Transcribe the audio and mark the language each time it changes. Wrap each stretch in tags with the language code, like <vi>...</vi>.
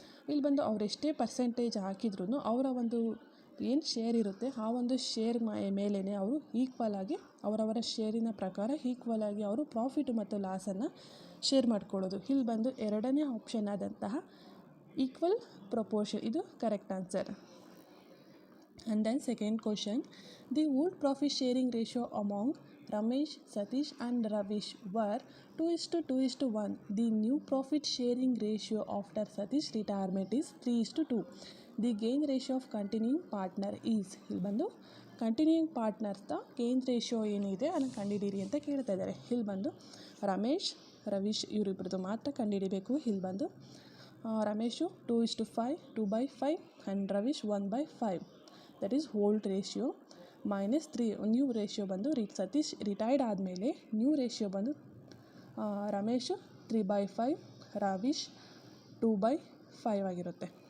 <kn>ಇಲ್ಲಿ ಬಂದು ಅವರೆಷ್ಟೇ ಪರ್ಸೆಂಟೇಜ್ ಹಾಕಿದ್ರೂ ಅವರ ಒಂದು ಏನು ಶೇರ್ ಇರುತ್ತೆ ಆ ಒಂದು ಶೇರ್ ಮೇಲೇ ಅವರು ಈಕ್ವಲ್ ಆಗಿ ಅವರವರ ಶೇರಿನ ಪ್ರಕಾರ ಈಕ್ವಲ್ ಆಗಿ ಅವರು ಪ್ರಾಫಿಟ್ ಮತ್ತು ಲಾಸನ್ನು ಶೇರ್ ಮಾಡ್ಕೊಳ್ಳೋದು. ಇಲ್ಲಿ ಬಂದು ಎರಡನೇ ಆಪ್ಷನ್ ಆದಂತಹ ಈಕ್ವಲ್ ಪ್ರಪೋರ್ಷನ್, ಇದು correct answer.</kn> <en>And then second question, the old profit sharing ratio among Ramesh, Satish and Ravish were 2:2:1. The new profit sharing ratio after Satish retirement is 3:2. The gain ratio of continuing partner is.</en> <kn>ಇಲ್ಲಿ ಬಂದು continuing ಪಾರ್ಟ್ನರ್ಸ್ದ gain ratio ಏನಿದೆ ಅದನ್ನು ಕಂಡುಹಿಡೀರಿ ಅಂತ ಕೇಳ್ತಾ ಇದ್ದಾರೆ. ಇಲ್ಲಿ ಬಂದು ರಮೇಶ್, ರವೀಶ್ ಇವರಿಬ್ಬರದು ಮಾತ್ರ ಕಂಡುಹಿಡಿಬೇಕು. ಇಲ್ಲಿ ಬಂದು Ramesh 2:5, 2/5 and Ravish 1/5.</kn> <en>that is</en> <kn>old ratio minus 3 new ratio ಬಂದು ಸತೀಶ್ ರಿಟೈರ್ಡ್ ಆದಮೇಲೆ ನ್ಯೂ ರೇಷಿಯೋ ಬಂದು ರಮೇಶ್ 3/5, ರವೀಶ್ 2/5 ಆಗಿರುತ್ತೆ.</kn>